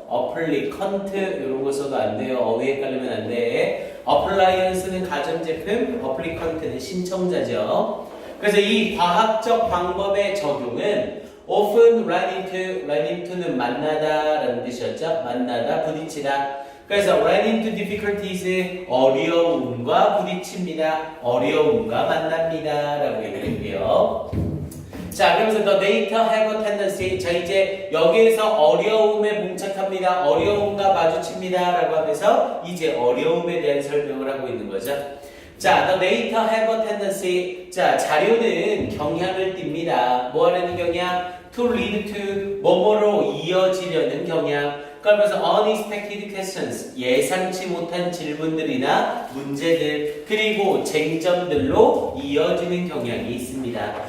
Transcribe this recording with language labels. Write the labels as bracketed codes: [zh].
[ko] applicant 이런 거 써도 안 돼요. 어휘 헷갈리면 안 돼. appliance는 가전제품, applicant는 신청자죠. 그래서 이 과학적 방법의 적용은 often run into는 만나다라는 뜻이었죠. 만나다, 부딪히다. 그래서 run into difficulties, 어려움과 부딪힙니다. 어려움과 만납니다. 라고 얘기할게요. 자, 그러면서 [en] the data have a tendency. [ko] 자, 이제 여기에서 어려움에 봉착합니다. 어려움과 마주칩니다. 라고 하면서 이제 어려움에 대한 설명을 하고 있는 거죠. 자, [en] the data have a tendency. [ko] 자, 자료는 경향을 띱니다. 뭐 하려는 경향? [en] to lead to, [ko] 뭐뭐로 이어지려는 경향. 그러면서 [en] unexpected questions, [ko] 예상치 못한 질문들이나 문제들, 그리고 쟁점들로 이어지는 경향이 있습니다.